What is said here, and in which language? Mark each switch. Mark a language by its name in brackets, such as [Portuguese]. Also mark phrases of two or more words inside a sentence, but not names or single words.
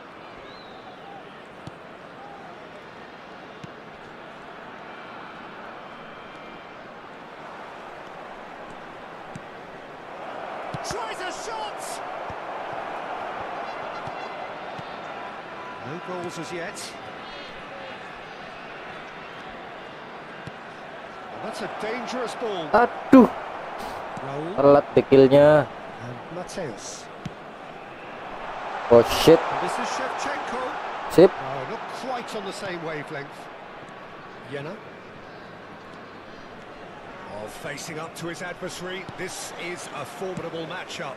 [English] Tries a shot! No goals as yet. Well, that's a dangerous ball. [Indonesian] Aduh, Raul telat dekilnya. [English] and Mateus. Oh shit, And this is Shevchenko. [Indonesian] sip. [English] No, not quite on the same wavelength. Jena. Oh, facing up to his adversary. This is a formidable matchup.